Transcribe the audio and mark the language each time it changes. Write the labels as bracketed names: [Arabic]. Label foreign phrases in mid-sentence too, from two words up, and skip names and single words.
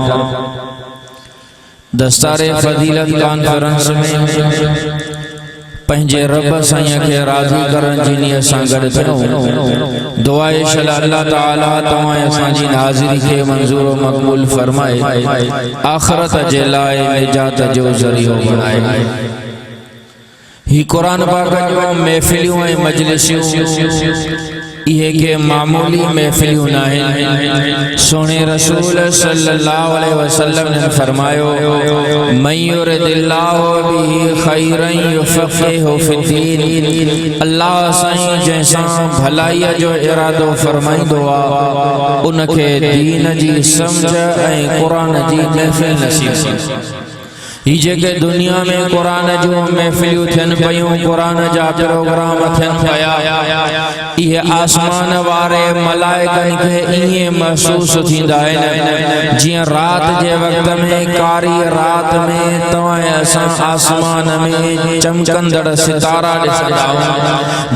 [Sindhi] दस्तारे फजीलत कॉन्फ्रेंस में पंहिंजे रब साईं खे राज़ी करण जी नियत सां गॾु थियो दुआ इंशाअल्लाह अल्लाह ताला तव्हां असांजी हाज़िरी खे मंज़ूर व मक़बूल फरमाए आख़िरत जे लाइ निजात जो ज़रियो बणाए ही कुरान पाक जो महफ़िलियूं ऐं मजलिसूं ये के मामूली महफिलियों नाहिन। सोने रसूल [Arabic] صلى الله عليه وسلم [Sindhi] ने फरमायो [Arabic] من يرد الله به خيرا يفقهه في الدين. [Sindhi] अल्लाह साईं जैसा भलाई जो इरादो फरमाइंदो आ उनके दीन जी समझ ऐं कुरान जी महफिल नसीब। ही जेके दुनिया में कुरान जो महफिलियूं थियन पयूं, कुरान जा प्रोग्राम थियन पया, ये आसमान वारे मलाइकन के इए महसूस थींदा आहिनि जियां रात जे वक्त में कारी रात में तवां असां आसमान में चमकंदड़ सितारा ॾिसंदा आहियूं।